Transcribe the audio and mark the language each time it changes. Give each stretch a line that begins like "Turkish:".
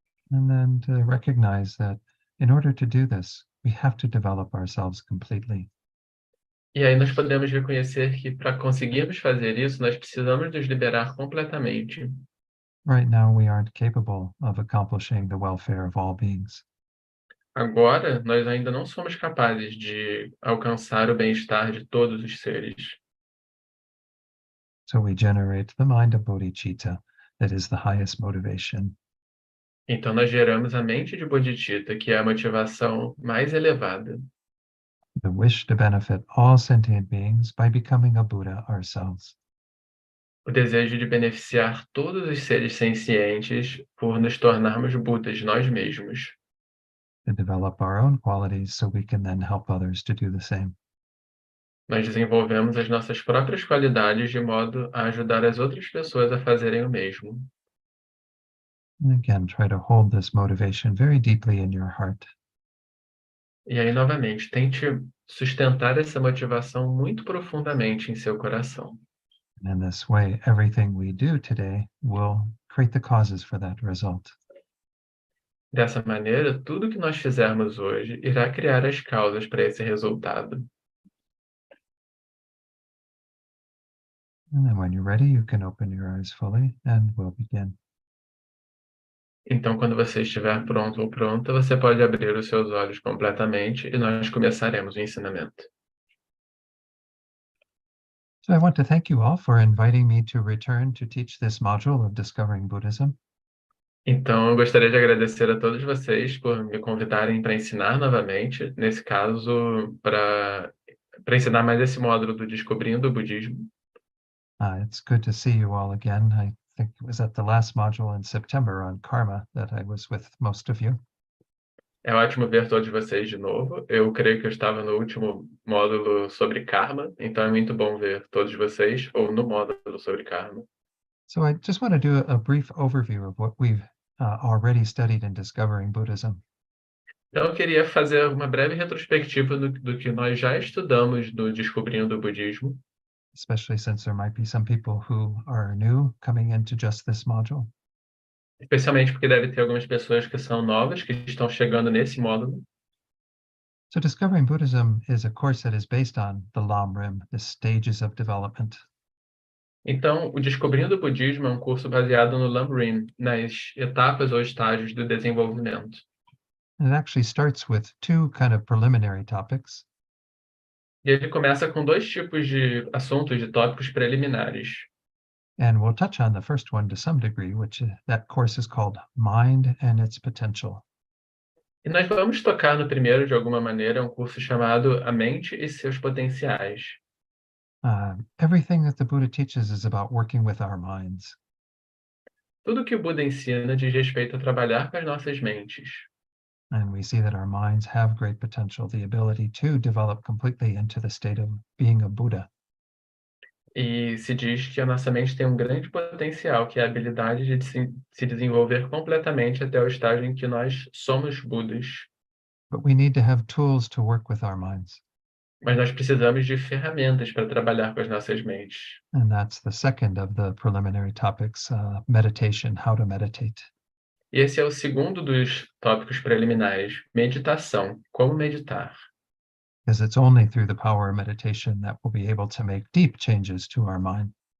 English: And then to recognize that in order to do this, we have to develop ourselves completely.
Portuguese: E aí nós podemos reconhecer que para conseguirmos fazer isso, nós precisamos nos liberar completamente.
English: Right now, we aren't capable of accomplishing the welfare of all beings.
Portuguese: Agora, nós ainda não somos capazes de alcançar o bem-estar de todos os seres.
English: So we generate the mind of bodhicitta, that is the highest motivation.
Portuguese: Então, nós geramos a mente de Bodhicitta, que é a motivação mais elevada.
English: The wish to benefit all sentient beings by becoming a Buddha ourselves.
Portuguese: O desejo de beneficiar todos os seres sencientes por nos tornarmos Budas nós mesmos.
English: To develop our own qualities so we can then help others to do the same.
Portuguese: Nós desenvolvemos as nossas próprias qualidades de modo a ajudar as outras pessoas a fazerem o mesmo.
English: And again, try to hold this motivation very deeply in your heart.
Portuguese: E aí, novamente, tente sustentar essa motivação muito profundamente em seu coração.
English: And in this way, everything we do today will create the causes for that result.
Portuguese: Dessa maneira, tudo que nós fizermos hoje irá criar as causas para esse resultado.
English: And then when you're ready, you can open your eyes fully and we'll begin.
Portuguese: Então, quando você estiver pronto ou pronta, você pode abrir os seus olhos completamente e nós começaremos o ensinamento.
English: So I want to thank you all for inviting me to return to teach this module of Discovering Buddhism.
Portuguese: Então, eu gostaria de agradecer a todos vocês por me convidarem para ensinar novamente, nesse caso, para ensinar mais esse módulo do Descobrindo o Budismo.
English: It's good to see you all again. I think it was at the last module in September on karma that I was with most of you.
Portuguese: É ótimo ver todos vocês de novo. Eu creio que eu estava no último módulo sobre karma, então é muito bom ver todos vocês, ou no módulo sobre karma.
English: So I just want to do a brief overview of what we've already studied in discovering Buddhism.
Portuguese: Então eu queria fazer uma breve retrospectiva do que nós já estudamos do Descobrindo o Budismo,
English: Especially since there might be some people who are new coming into just this module.
Portuguese: especialmente porque deve ter algumas pessoas que são novas, que estão chegando nesse módulo.
English: So discovering Buddhism is a course that is based on the Lam Rim, the stages of development.
Portuguese: Então, o Descobrindo o Budismo é um curso baseado no Lam Rim, nas etapas ou estágios do desenvolvimento.
English: And it actually starts with two kind of preliminary topics.
Portuguese: E ele começa com dois tipos de assuntos, de tópicos preliminares.
English: And we'll touch on the first one to some degree, which that course is called Mind and Its Potential.
Portuguese: E nós vamos tocar no primeiro, de alguma maneira, um curso chamado A Mente e Seus Potenciais.
English: Everything that the Buddha teaches is about working with our minds.
Portuguese: Tudo que o Buda ensina diz respeito a trabalhar com as nossas mentes.
English: And we see that our minds have great potential, the ability to develop completely into the state of being a Buddha.
Portuguese: E se diz que a nossa mente tem um grande potencial, que é a habilidade de se desenvolver completamente até o estágio em que nós somos Budas.
English: But we need to have tools to work with our minds.
Portuguese: Mas nós precisamos de ferramentas para trabalhar com as nossas mentes.
English: And that's the second of the preliminary topics, meditation, how to meditate.
Portuguese: E esse é o segundo dos tópicos preliminares, meditação, como meditar.
English: Because it's only through the power of meditation that we'll be able to make deep changes to our mind.